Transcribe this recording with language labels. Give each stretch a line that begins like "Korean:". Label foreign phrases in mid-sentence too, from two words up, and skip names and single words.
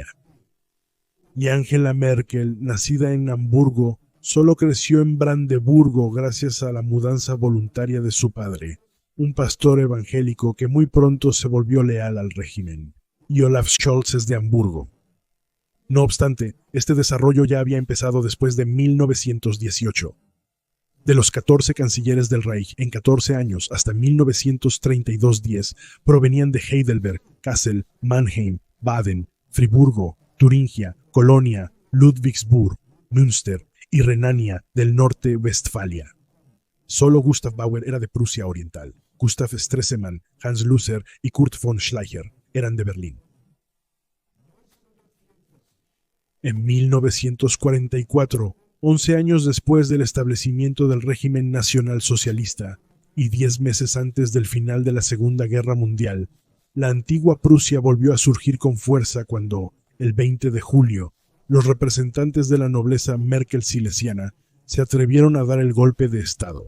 Spanish: Y Angela Merkel, nacida en Hamburgo, solo creció en Brandeburgo gracias a la mudanza voluntaria de su padre, un pastor evangélico que muy pronto se volvió leal al régimen. Y Olaf Scholz es de Hamburgo. No obstante, este desarrollo ya había empezado después de 1918. De los 14 cancilleres del Reich en 14 años hasta 1932-10 provenían de Heidelberg, Kassel, Mannheim, Baden, Friburgo, Turingia, Colonia, Ludwigsburg, Münster y Renania del Norte Westfalia. Solo Gustav Bauer era de Prusia Oriental. Gustav Stresemann, Hans Lusser y Kurt von Schleicher eran de Berlín. En 1944, 11 años después del establecimiento del régimen nacionalsocialista y 10 meses antes del final de la Segunda Guerra Mundial, la antigua Prusia volvió a surgir con fuerza cuando, el 20 de julio, los representantes de la nobleza Merkel-silesiana se atrevieron a dar el golpe de Estado.